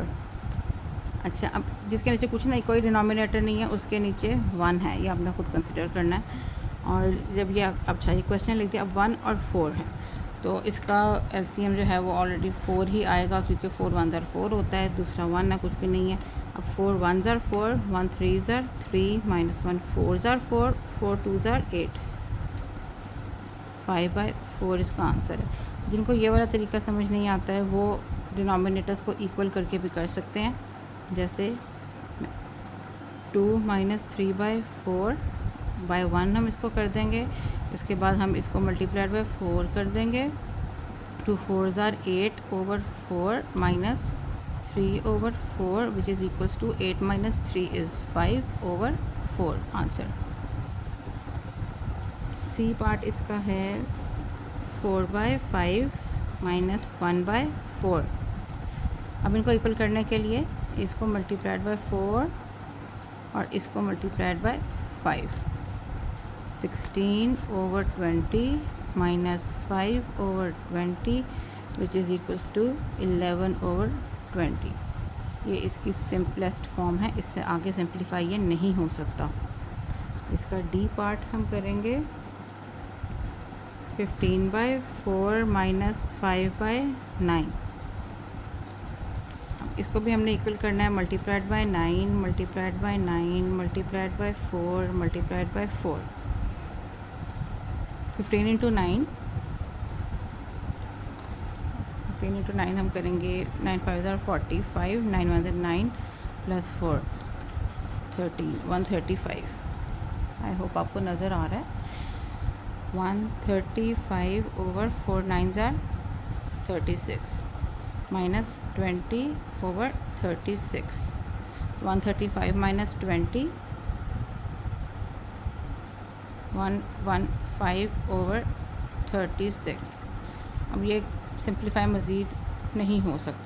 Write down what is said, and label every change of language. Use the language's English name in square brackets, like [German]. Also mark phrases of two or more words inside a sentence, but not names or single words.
[Urdu] اچھا، اب جس کے نیچے کچھ نہیں، کوئی ڈینومینیٹر نہیں ہے، اس کے نیچے 1 ہے، یہ آپ نے خود کنسیڈر کرنا ہے. اور جب یہ اچھا یہ کوئسچن لکھ دیا، اب 1 اور 4 ہے، تو اس کا ایل سی ایم جو ہے وہ آلریڈی 4 ہی آئے گا کیونکہ [English] 4 1s are 4 [Urdu] ہوتا ہے، دوسرا 1 ہے، کچھ بھی نہیں ہے. [English] अब 4 1s are 4, 1 3s are 3, minus 1 4s are 4, 4 2s are 8, 5/4 [Urdu] اس کا آنسر ہے. جن کو یہ والا طریقہ سمجھ نہیں آتا ہے وہ ڈینومینیٹرز کو اکوئل کر کے بھی کر سکتے ہیں. جیسے 2 مائنس 3/4 بائی 1 ہم اس کو کر دیں گے، اس کے بعد ہم اس کو [English] multiplied by 4 [Urdu] کر دیں گے. [English] 2 4s are 8 over 4 minus 3 over 4 which is equals to 8 minus 3 is 5 over 4 answer. C part [Urdu] اس کا ہے 4/5 مائنس 1/4. اب ان کو اکوئل کرنے کے لیے اس کو [English] multiplied by 4 [Urdu] اور اس کو [English] multiplied by 5. 16 over 20 minus 5 over 20 which is equals to 11 over 20. [Urdu] یہ اس کی [English] simplest form [Urdu] ہے، اس سے آگے سمپلیفائی یہ نہیں ہو سکتا. اس کا [English] D part [Urdu] ہم کریں گے 15/4 مائنس 5/9. اس کو بھی ہم نے اکوئل کرنا ہے, [English] multiplied by 9 multiplied by 9 multiplied by 4 multiplied by 4. 15 into 9, 15 into 9 [Urdu] ہم کریں گے, [English] 9 5s are 45, 9 1s are 9 plus 4 13, 135. I hope [Urdu] آپ کو نظر آ رہا ہے. [English] 135 over 4 9s are 36 minus 20 over 36, 135 minus 20, 115 over 36. [Urdu] اب یہ سمپلیفائی مزید نہیں ہو سکتا.